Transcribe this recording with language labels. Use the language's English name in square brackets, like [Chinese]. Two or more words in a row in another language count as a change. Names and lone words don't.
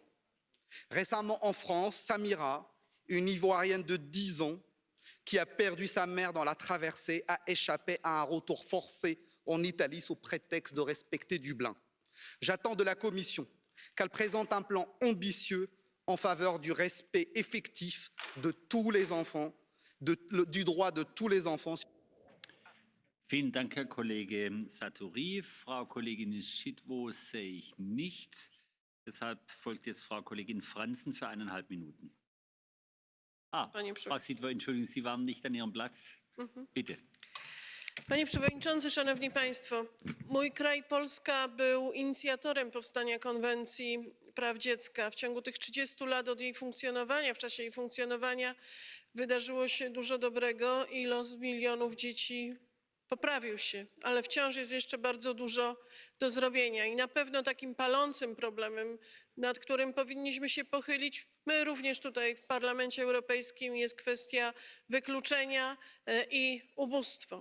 [French] Récemment en France, Samira, une Ivoirienne de 10 ans, qui a perdu sa mère dans la traversée, a échappé à un retour forcé en Italie sous prétexte de respecter Dublin. J'attends de la Commission qu'elle présente un plan ambitieux en faveur du respect effectif de tous les enfants, du droit de tous les enfants. [German] Vielen Dank, Herr Kollege Satouri. Frau Kollegin Schidwo sehe ich nicht. Deshalb folgt jetzt Frau Kollegin Franzen für 1,5 Minuten. Frau Schidwo, entschuldigen Sie, Sie waren nicht an Ihrem Platz. Bitte. [Polish] Panie Przewodniczący, Szanowni Państwo! Mój kraj, Polska, był inicjatorem powstania Konwencji Praw Dziecka. W ciągu tych 30 lat od jej funkcjonowania, w czasie jej funkcjonowania wydarzyło się dużo dobrego i los milionów dzieci poprawił się, ale wciąż jest jeszcze bardzo dużo do zrobienia i na pewno takim palącym problemem, nad którym powinniśmy się pochylić, my również tutaj w Parlamencie Europejskim, jest kwestia wykluczenia i ubóstwo.